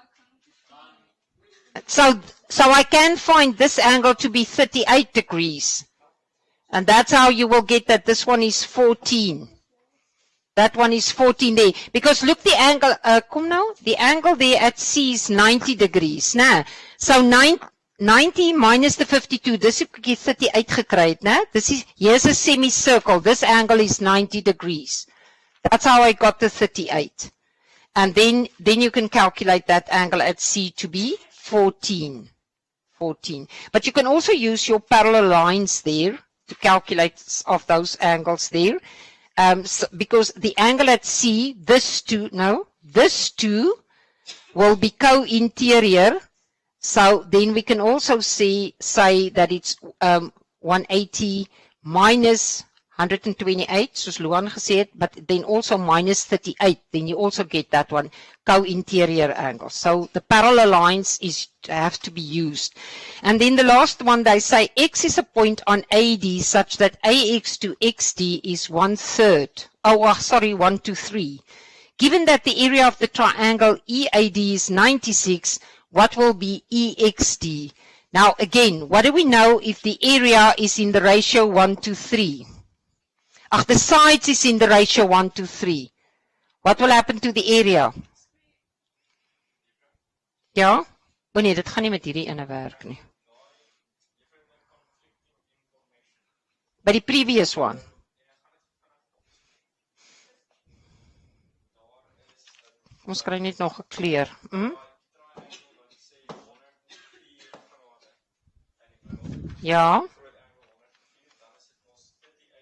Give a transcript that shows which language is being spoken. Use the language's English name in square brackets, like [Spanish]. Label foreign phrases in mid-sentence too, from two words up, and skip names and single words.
[English] So I can find this angle to be 38 degrees. And that's how you will get that this one is 14. That one is 14 there. Because look, the angle, come now, the angle there at C is 90 degrees. Nah. So 90 minus the 52, this is 38 [Afrikaans] gekry, né? [English] This is, here's a semicircle. This angle is 90 degrees. That's how I got the 38. And then you can calculate that angle at C to be 14. 14. But you can also use your parallel lines there to calculate of those angles there. So, because the angle at C, this two will be co-interior. So then we can also say that it's 180 minus 128, [Afrikaans] soos Luan gesê het, [English] but then also minus 38. Then you also get that one, co-interior angle. So the parallel lines have to be used. And then the last one, they say X is a point on AD such that AX to XD is 1/3. Oh, sorry, 1 to 3. Given that the area of the triangle EAD is 96, what will be EXD? Now again, what do we know if the area is in the ratio 1 to 3? The sides is in the ratio 1 to 3. What will happen to the area? [Afrikaans] Ja? O nee, dit gaan nie met hierdie ene werk nie. By die previous one. Ons kry net nog gekleer. Ja.